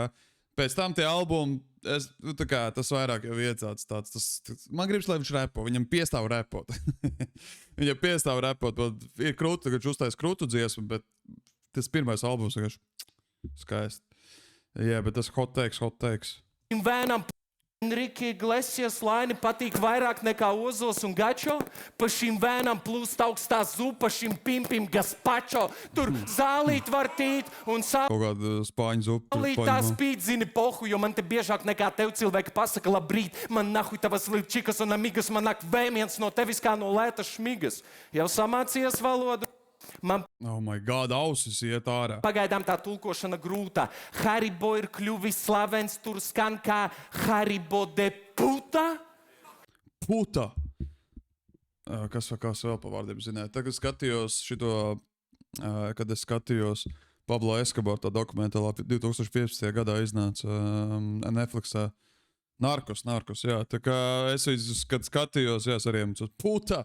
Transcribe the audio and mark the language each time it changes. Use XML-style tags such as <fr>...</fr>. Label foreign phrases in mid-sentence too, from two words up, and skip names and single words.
<lv>Pēc tam tie albumi, tas vairāk jau iecāts tāds. Man gribas, lai viņš repo, viņam piestāv repot. Viņam piestāv repot, ir krūta, ka viņš uztais krūtu dziesmu, bet tas pirmais albums vienkārši Skaisti. Jā, bet tas</lv> <en>hot takes.</en> <lv>Šim vēnam Enrique Iglesias laini patīk vairāk nekā Ozols un Gačo. Pa šim vēnam plūst augstā zupa, šim pimpim gazpacho. Tur zālīt var tīt un Kaut kāda spāņu zupa. sālīt tā spīd, zini, pohu, jo man te biežāk nekā tev cilvēki pasaka labrīt. Man nahuj tavas lipčikas un amigas, man nāk vēmiens no tevis kā no lētas šmigas. Jau samācies valodu? Man</lv> <en>Oh my god,</en> <lv>ausis iet ārā. pagaidām tā tulkošana grūta. Haribo ir kļuvis slavens, tur skan kā Haribo</lv> <es>de puta.</es> <lv>Puta! Kas vēl pa vārdiem zināja? Tagad skatījos šito, kad es skatījos Pablo Escobar tā dokumentālā 2015. gadā iznāca Netflixā. Narkos, jā. Tā kā es viņus, kad skatījos, jā, es arī jums puta.</lv>